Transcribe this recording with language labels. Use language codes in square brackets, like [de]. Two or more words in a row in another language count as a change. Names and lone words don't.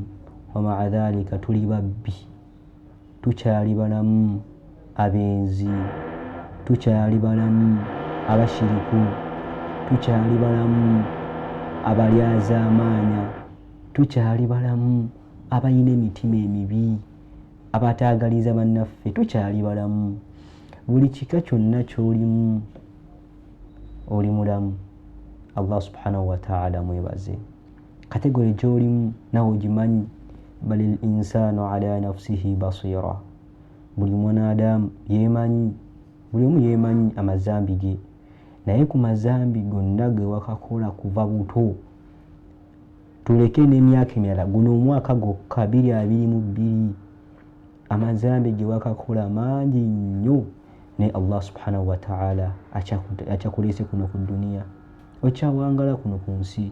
[ar] ومع ذلك [lg] tuli babbi, tukyali balamu abenzi, tukyali balamu abashiriku, tukyali balamu abalyazaamaanya, tukyali balamu abalina emitima emibi, abataagaliza bannaffe, tukyali balamu. Buli kika kyonna ky'olimu oli mulamu. [ar] الله سبحانه وتعالى [lg] mwebaze. Kategori gy'olimu nawe ogimanyi. [ar] بل الإنسان على نفسه بصيرة, [lg] buli mwanadamu yemanyi, buli omu yemanyi amazambi ge, naye ku mazambi gonna ge wakakola kuva buto, tuleke n'emyaka emirala, guno omwaka gwokka 2022 amazambi ge wakakola mangi nnyo, naye [ar] الله سبحانه وتعالى [lg] akyakuleese kuno ku duniya, okyawangala kuno ku nsi.